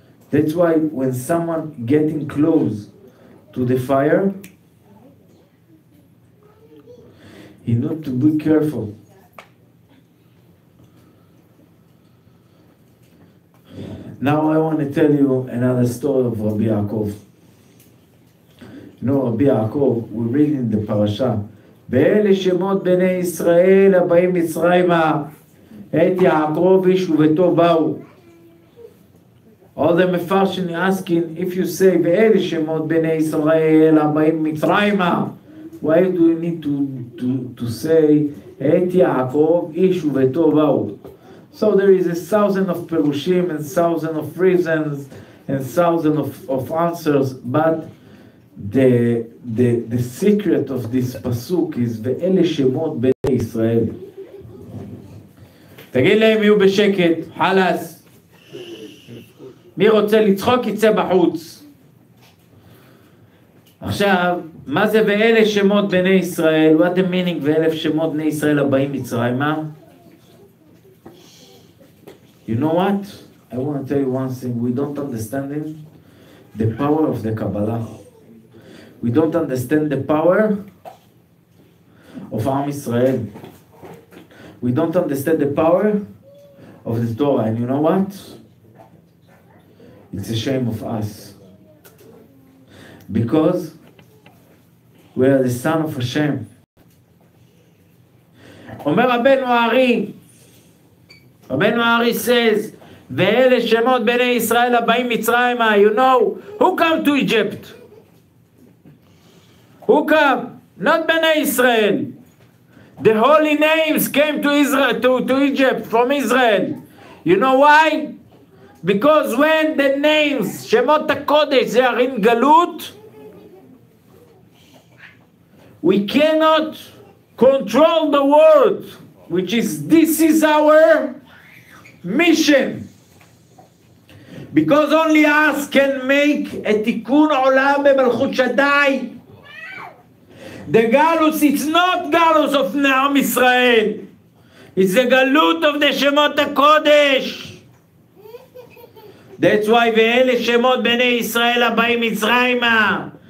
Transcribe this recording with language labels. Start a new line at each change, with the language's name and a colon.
English: That's why when someone getting close to the fire, he need to be careful. Now I want to tell you another story of Rabbi Yaakov. You know, Rabbi Yaakov, we read in the parasha,
Hebrew: ואלה שמות בני ישראל הבאים מצרימה, את יעקב איש וביתו באו.
English: All the מפרשים asking, if you say,
Hebrew: ואלה שמות בני ישראל הבאים מצרימה,
English: why do you need to say,
Hebrew: את יעקב איש וביתו באו?
English: So there is 1,000 of perushim and 1,000 of reasons and 1,000 of answers, but the secret of this pasuk is
Hebrew: ואלה שמות בני ישראל. תגיד להם יהיו בשקט, חלס. מי רוצה לצחוק יצא בחוץ. עכשיו, מה זה ואלה שמות בני ישראל?
English: What the meaning
Hebrew: ואלה שמות בני ישראל הבאים מצרימה?
English: You know what? I want to tell you one thing. We don't understand the power of the Kabbalah. We don't understand the power of Am Israel. We don't understand the power of the Torah. And you know what? It's a shame of us. Because we are the son of Hashem.
Hebrew: אומר רבנו הארי, רבנו הארי
English: says,
Hebrew: ואלה שמות בני ישראל הבאים מצרימה.
English: You know, who come to Egypt? Who come? Not Bnei Israel. The holy names came to Israel, to Egypt from Israel. You know why? Because when the names, Shemot HaKodesh, they are in Galut, we cannot control the world, which is, this is our mission. Because only us can make a tikkun olam bemalchut Shaddai. The galus, it's not galus of Am Israel. It's the galut of the Shemot HaKodesh. That's why
Hebrew: ואלה שמות בני ישראל הבאים מצרימה.